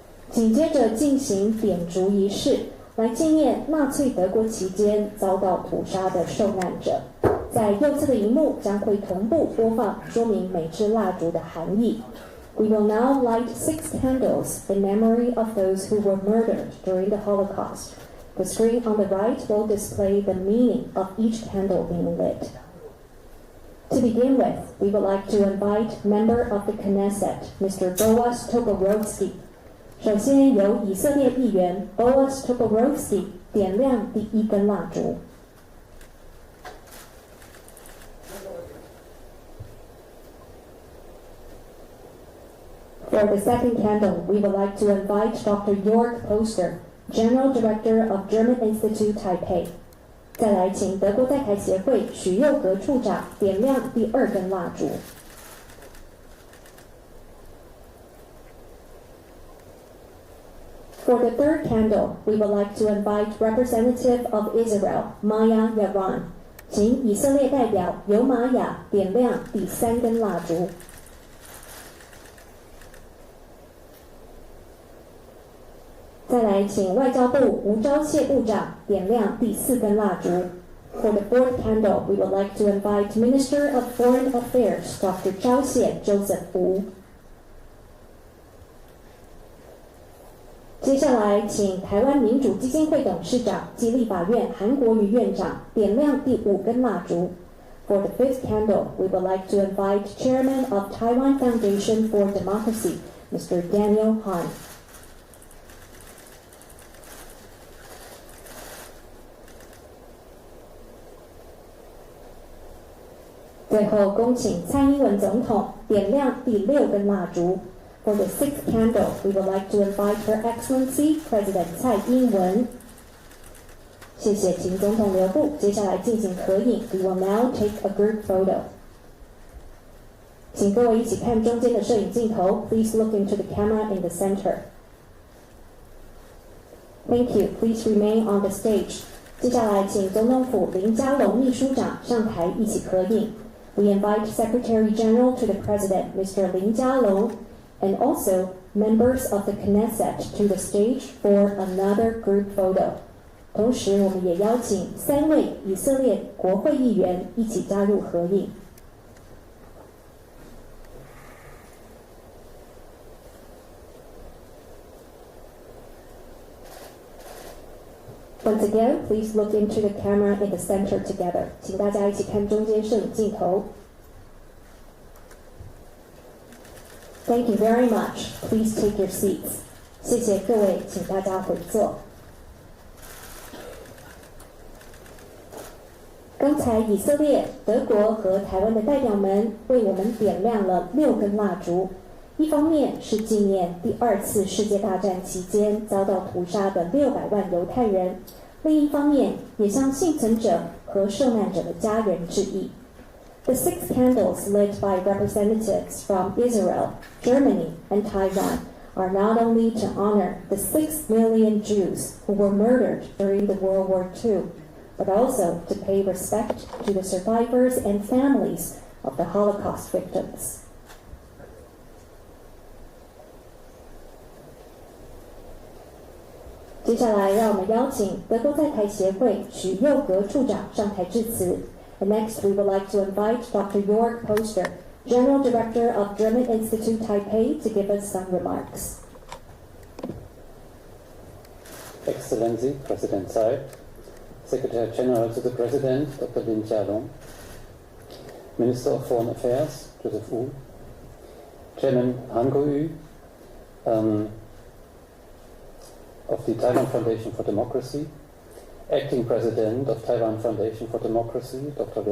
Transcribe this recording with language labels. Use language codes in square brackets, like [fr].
[zh] 紧接着进行点烛仪式，来纪念纳粹德国期间遭到屠杀的受难者。在右侧的荧幕将会同步播放说明每支蜡烛的含义。 [en] We will now light 6 candles in memory of those who were murdered during the Holocaust. The screen on the right will display the meaning of each candle being lit. To begin with, we would like to invite member of the Knesset, Mr. [zh] Boaz Toporowski. 首先由以色列议员 Boaz Toporowski 点亮第一根蜡烛。 [en] For the second candle, we would like to invite Dr. Jörg Poster, General Director of German Institute Taipei. [zh] 再来，请德国在台协会许佑格处长点亮第二根蜡烛。 [en] For the third candle, we would like to invite Representative of Israel, Maya Yaron. [zh] 请以色列代表尤玛雅点亮第三根蜡烛。再来，请外交部吴钊燮部长点亮第四根蜡烛。 [en] For the fourth candle, we would like to invite Minister of Foreign Affairs, Dr. 钊燮 Joseph Wu. [zh] 接下来，请台湾民主基金会董事长及立法院韩国瑜院长点亮第五根蜡烛。 [en] For the fifth candle, we would like to invite Chairman of Taiwan Foundation for Democracy, Mr. Daniel Han. [zh] 最后，恭请蔡英文总统点亮第六根蜡烛。 [en] For the sixth candle, we would like to invite Her Excellency President 蔡英文。 [zh] 谢谢，请总统留步。接下来进行合影。 [en] We will now take a group photo. [zh] 请各位一起看中间的摄影镜头。 [en] Please look into the camera in the center. Thank you. Please remain on the stage. [zh] 接下来，请总统府林佳龙秘书长上台一起合影。 [en] We invite Secretary General to the President, Mr. Lin Jialong, and also members of the Knesset to the stage for another group photo. [zh] 同时，我们也邀请3位以色列国会议员一起加入合影。 [en] Once again, please look into the camera in the center together. [zh] 请大家一起看中间摄影镜头。 [en] Thank you very much. Please take your seats. [zh] 谢谢各位，请大家回座。刚才以色列、德国和台湾的代表们为我们点亮了6根蜡烛。一方面是纪念第2次世界大战期间遭到屠杀的600万犹太人，另一方面也向幸存者和受难者的家人致意。 [en] The 6 candles lit by representatives from Israel, Germany, and Taiwan are not only to honor the 6 million Jews who were murdered during the World War II, but also to pay respect to the survivors and families of the Holocaust victims. [zh] 接下来，让我们邀请德国在台协会许佑格处长上台致辞。 [en] And next, we would like to invite Dr. Jörg Poster, General Director of German Institute Taipei, to give us some remarks. Excellency, President Tsai, Secretary General to the President, Dr. Lin Jialong, Minister of Foreign Affairs, Joseph Wu, Chairman Han Kuo-yu, of the Taiwan Foundation for Democracy, Acting President of Taiwan Foundation for Democracy, Dr.